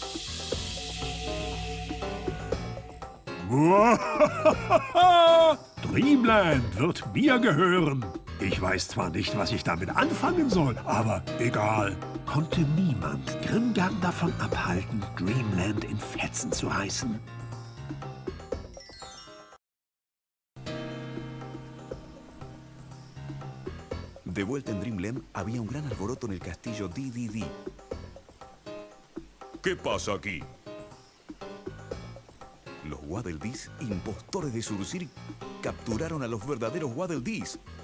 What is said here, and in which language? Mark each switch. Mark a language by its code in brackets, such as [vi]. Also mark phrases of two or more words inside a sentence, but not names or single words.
[de] Dreamland wird mir gehören. Ich weiß zwar nicht, was ich damit anfangen soll, aber egal. Konnte niemand Grimgarn davon abhalten, Dreamland in Fetzen zu reißen. [es] De vuelta en Dreamland, había un gran alboroto en el castillo DDD. ¿Qué pasa aquí? Los Waddle Dees, impostores de Surusir, capturaron a los verdaderos Waddle Dees.